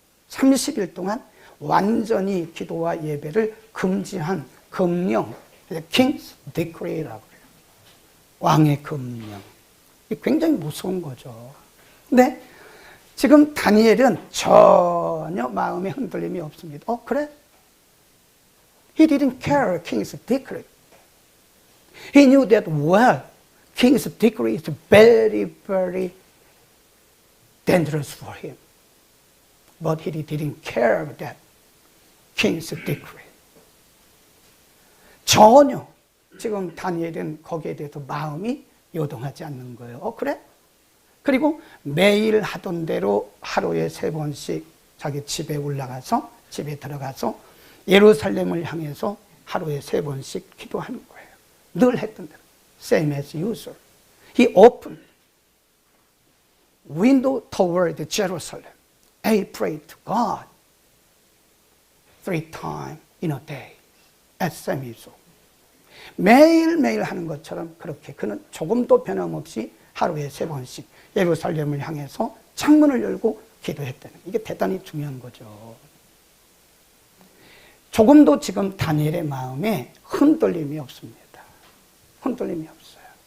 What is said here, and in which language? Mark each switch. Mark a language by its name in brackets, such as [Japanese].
[Korean] 30일 동안 완전히 기도와 예배를 금지한 금령, King's Decree라고 그래요. 왕의 금령. 굉장히 무서운 거죠. 근데 지금 다니엘은 전혀 마음에 흔들림이 없습니다. 그래? [English] He didn't care King's decree. He knew that well, King's decree is very, very dangerous for him. But he didn't care that King's decree. [Korean] 전혀 지금 다니엘은 거기에 대해서 마음이 요동하지 않는 거예요. 그래? 그리고 매일 하던 대로 하루에 3번씩 자기 집에 올라가서 집에 들어가서 예루살렘을 향해서 하루에 3번씩 기도하는 거예요. 늘 했던 대로. [English] Same as usual. He opened window toward Jerusalem. I prayed to God 3 times in a day. At Semiso. [Korean] 매일매일 하는 것처럼 그렇게 그는 조금도 변함없이 하루에 3번씩 예루살렘을 향해서 창문을 열고 기도했다는, 이게 대단히 중요한 거죠. 조금도 지금 다니엘의 마음에 흔들림이 없습니다. 흔들림이 없어요.